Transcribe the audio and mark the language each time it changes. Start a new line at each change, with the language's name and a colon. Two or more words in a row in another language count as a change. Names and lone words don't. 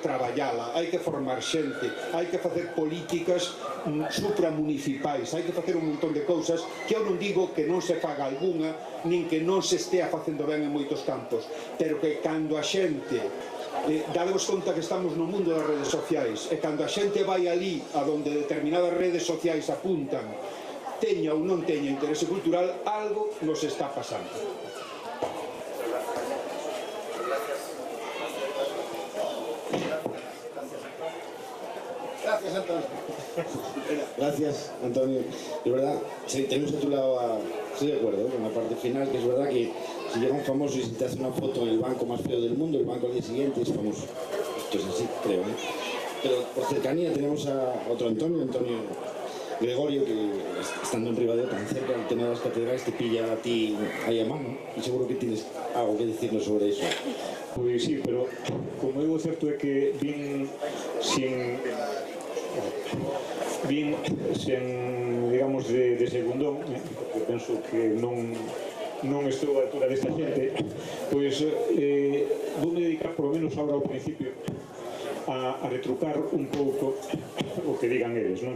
Galician: traballala, hai que formar xente, hai que facer políticas supramunicipais, hai que facer un montón de cousas que eu non digo que non se faga algunha, nin que non se estea facendo ben en moitos campos, pero que cando a xente dadevos conta que estamos no mundo das redes sociais, e cando a xente vai ali a donde determinadas redes sociais apuntan, teña ou non teña interese cultural, algo nos está pasando.
Spanish: Gracias, Antonio. Gracias, Antonio. De verdad, tenemos a tu lado estoy de acuerdo con la parte final, que es verdad que si llega un famoso y se te hace una foto en el banco más feo del mundo, el banco al día siguiente es famoso. Esto es así, creo, ¿eh? Pero por cercanía tenemos a otro Antonio Gregorio, que estando en Ribadeo tan cerca, el tema de las catedrales te pilla a ti ahí a mano, y seguro que tienes algo que decirnos sobre eso.
Galician: Pois sí, pero como é certo é que vin digamos, de segundón, porque penso que non estou a altura desta xente, pois voume dedicar,
Spanish: por lo menos
Galician: agora ao principio, a retrucar un pouco o que digan eles, non?